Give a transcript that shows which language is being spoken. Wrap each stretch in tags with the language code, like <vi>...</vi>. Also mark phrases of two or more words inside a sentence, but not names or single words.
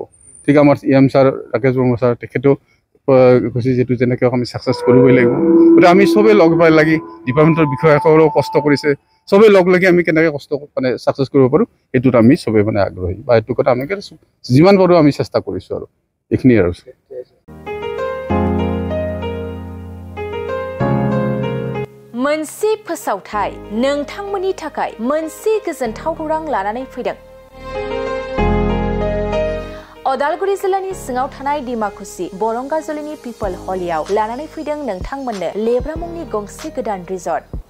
<as>ঠিক আমাৰ EM ছাৰ, ৰাকেশ বৰ্মা ছাৰ, তেখেতেও কৈছে যেটো যেনেকৈ আমি সাকসেস কৰিবই লাগিব গতিকে আমি সবে লগ পাই লাগি ডিপাৰ্টমেণ্টৰ বিষয়াসকলেও কষ্ট কৰিছে সবে লগ লাগি আমি কেনেকৈ কষ্ট মানে সাকসেস কৰিব পাৰো এটোত আমি সবে মানে আগ্ৰহী বা এটো কথা আমি যিমান পাৰো আমি চেষ্টা কৰিছো আৰু এইখিনি আৰু</as> <brx>मोनसे फोसावथाय नोंथांमोननि थाखाय मोनसे गोजोनथाव खौरां लानानै फैदों अदालगुरि जिल्लानि सिङाव थानाय डिमाकुसि बरंगाजुलिनि पिपल हलियाव लानानै फैदों नोंथांमोननो लेब्रा मुंनि गंसे गोदान रिजर्ट</brx>